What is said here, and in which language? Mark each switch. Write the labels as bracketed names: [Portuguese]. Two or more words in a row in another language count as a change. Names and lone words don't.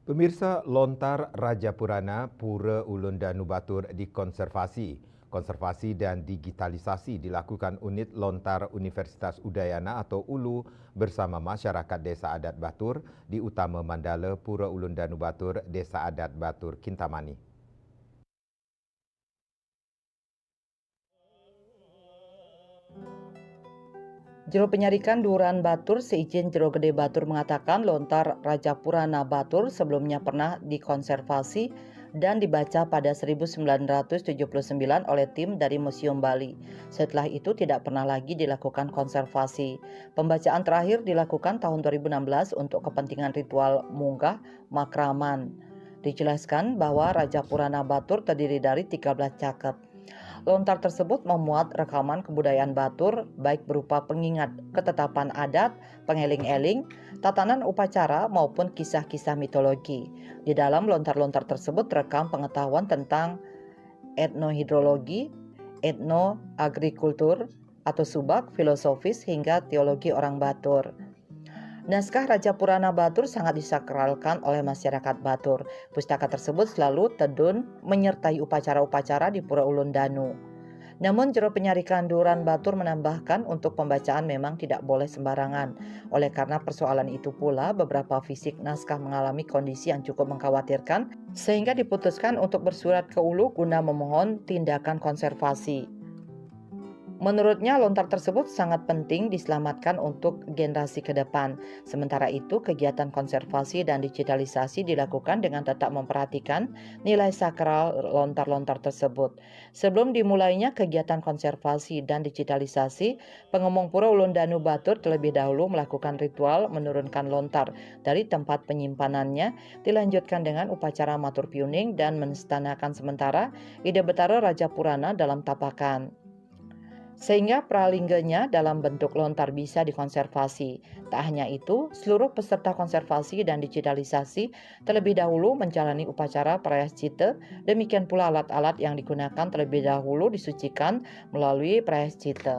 [Indonesian] Pemirsa, lontar Raja Purana Pura Ulun Danu Batur dikonservasi. Konservasi dan digitalisasi dilakukan unit lontar Universitas Udayana atau ULU bersama masyarakat Desa Adat Batur di Utama Mandala Pura Ulun Danu Batur, Desa Adat Batur, Kintamani. Jero Penyarikan Duran Batur seizin Jero Gede Batur mengatakan lontar Raja Purana Batur sebelumnya pernah dikonservasi dan dibaca pada 1979 oleh tim dari Museum Bali. Setelah itu tidak pernah lagi dilakukan konservasi. Pembacaan terakhir dilakukan tahun 2016 untuk kepentingan ritual munggah makraman. Dijelaskan bahwa Raja Purana Batur terdiri dari 13 caket. Lontar tersebut memuat rekaman kebudayaan Batur, baik berupa pengingat ketetapan adat, pengeling-eling, tatanan upacara, maupun kisah-kisah mitologi. Di dalam lontar-lontar tersebut terekam pengetahuan tentang etnohidrologi, etnoagrikultur, atau subak, filosofis, hingga teologi orang Batur. Naskah Raja Purana Batur sangat disakralkan oleh masyarakat Batur. Pustaka tersebut selalu tedun menyertai upacara-upacara di Pura Ulun Danu. Namun Jero Penyarikan Duran Batur menambahkan untuk pembacaan memang tidak boleh sembarangan. Oleh karena persoalan itu pula beberapa fisik naskah mengalami kondisi yang cukup mengkhawatirkan sehingga diputuskan untuk bersurat ke Ulu guna memohon tindakan konservasi. Menurutnya, lontar tersebut sangat penting diselamatkan untuk generasi ke depan. Sementara itu, kegiatan konservasi dan digitalisasi dilakukan dengan tetap memperhatikan nilai sakral lontar-lontar tersebut. Sebelum dimulainya kegiatan konservasi dan digitalisasi, pengemong Pura Ulun Danu Batur terlebih dahulu melakukan ritual menurunkan lontar dari tempat penyimpanannya, dilanjutkan dengan upacara matur piuning dan menstanakan sementara ide Betara Raja Purana dalam tapakan, sehingga pralingganya dalam bentuk lontar bisa dikonservasi. Tak hanya itu, seluruh peserta konservasi dan digitalisasi terlebih dahulu menjalani upacara prayaschita, demikian pula alat-alat yang digunakan terlebih dahulu disucikan melalui prayaschita.